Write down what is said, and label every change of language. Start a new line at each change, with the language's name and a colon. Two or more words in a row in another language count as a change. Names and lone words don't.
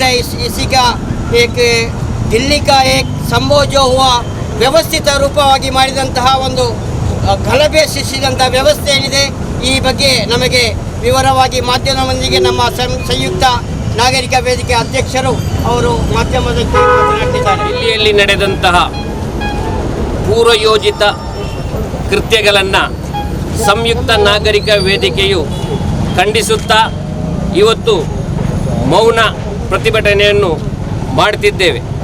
Hindi: इसी का एक दिल्ली का एक संभव जो हुआ
Kannada: ವ್ಯವಸ್ಥಿತ ರೂಪವಾಗಿ ಮಾಡಿದಂತಹ ಒಂದು ಗಲಭೆ ಸೃಷ್ಟಿಸಿದಂಥ ವ್ಯವಸ್ಥೆ ಏನಿದೆ ಈ ಬಗ್ಗೆ ನಮಗೆ ವಿವರವಾಗಿ ಮಾಧ್ಯಮದೊಂದಿಗೆ ನಮ್ಮ ಸಂಯುಕ್ತ ನಾಗರಿಕ ವೇದಿಕೆ ಅಧ್ಯಕ್ಷರು ಅವರು ಮಾಧ್ಯಮದಕ್ಕೆ ಮಾತನಾಡಿದ್ದಾರೆ. ದಿಲ್ಲಿಯಲ್ಲಿ ನಡೆದಂತಹ ಪೂರ್ವಯೋಜಿತ ಕೃತ್ಯಗಳನ್ನು ಸಂಯುಕ್ತ ನಾಗರಿಕ ವೇದಿಕೆಯು ಖಂಡಿಸುತ್ತಾ ಇವತ್ತು ಮೌನ ಪ್ರತಿಭಟನೆಯನ್ನು ಮಾಡುತ್ತಿದ್ದೇವೆ.